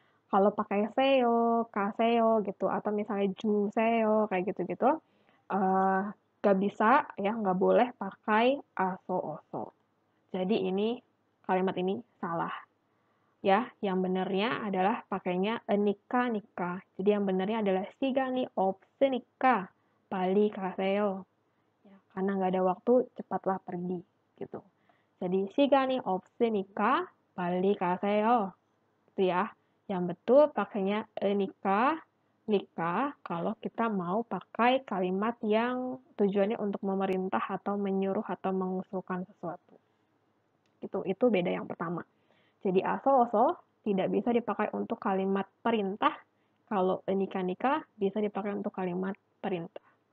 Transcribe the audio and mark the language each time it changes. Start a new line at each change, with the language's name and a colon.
Indonesian: Kalau pakai seo, kaseo gitu, atau misalnya juseo kayak gitu-gitu, gak bisa ya, nggak boleh pakai aso oso. Jadi ini kalimat ini salah ya. Yang benernya adalah pakainya nika. Jadi yang benernya adalah
Korean: 시간이 없으니까 빨리 가세요.
Indonesian: Ya, karena nggak ada waktu, cepatlah pergi gitu. Jadi
Korean: 시간이 없으니까 빨리 가세요.
Indonesian: Itu ya. Yang betul pakainya nika kalau kita mau pakai kalimat yang tujuannya untuk memerintah atau menyuruh atau mengusulkan sesuatu. Itu beda yang pertama. Jadi aso-oso tidak bisa dipakai untuk kalimat perintah, kalau nika bisa dipakai untuk kalimat perintah.